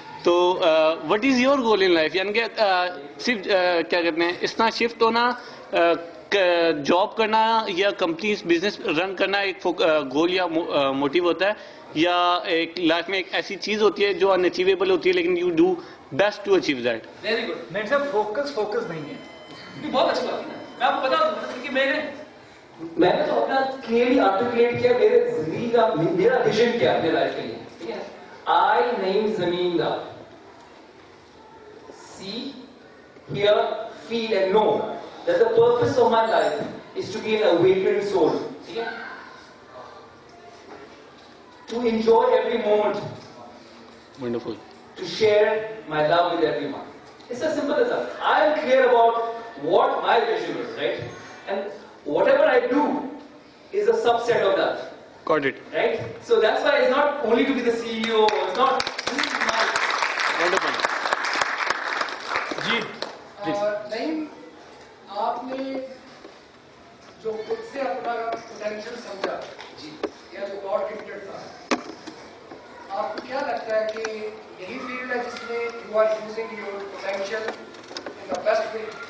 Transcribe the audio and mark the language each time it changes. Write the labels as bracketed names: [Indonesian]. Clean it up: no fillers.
[Hindi] तो [English] What is your goal in life? [Hindi] यानी कि सिर्फ क्या कहते हैं इस तरह शिफ्ट होना, जॉब करना या कंपनीज बिजनेस रन करना एक गोल या मोटिव होता है, या एक लाइफ में एक ऐसी चीज होती है जो अनअचीवेबल होती है लेकिन [English] You do best to achieve that? Very good. [Hindi] नहीं सर, फोकस नहीं है. ये बहुत अच्छी बात है. मैं आपको बता दूं कि मैंने तो अपना क्लियरली आर्टिकुलेट किया मेरे जिंदगी का, मेरा विजन क्या अपने लाइफ के लिए. ठीक है? आई नेम जमींदार. [English] See, hear, feel and know that the purpose of my life is to be an awakened soul. Okay? To enjoy every moment. Wonderful. To share my love with everyone. It's as simple as that. I am clear about what my vision is, right? And whatever I do is a subset of that. Got it. Right? So that's why it's not only to be the CEO, it's not. This is my. Wonderful. [Hindi] जी. नहीं, आपने जो खुद से अपना potential समझा जी, या जो God gifted था, आपको क्या लगता है कि यही फील्ड है जिसमें [English] You are using your potential in the best way?